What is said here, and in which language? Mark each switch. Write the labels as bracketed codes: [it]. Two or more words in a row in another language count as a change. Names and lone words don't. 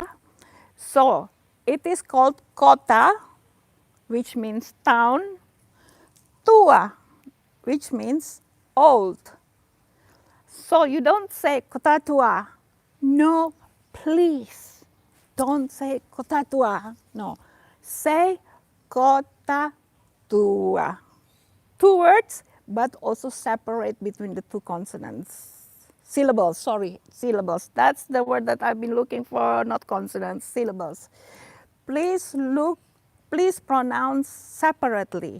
[en] So it is called Kota, which means town, Tua, which means old. So you don't say Kota Tua. No, please, don't say Kota Tua. No, say Kota Tua. 2 words, but also separate between the 2 consonants. Syllables. That's the word that I've been looking for, not consonants, syllables. Please pronounce separately.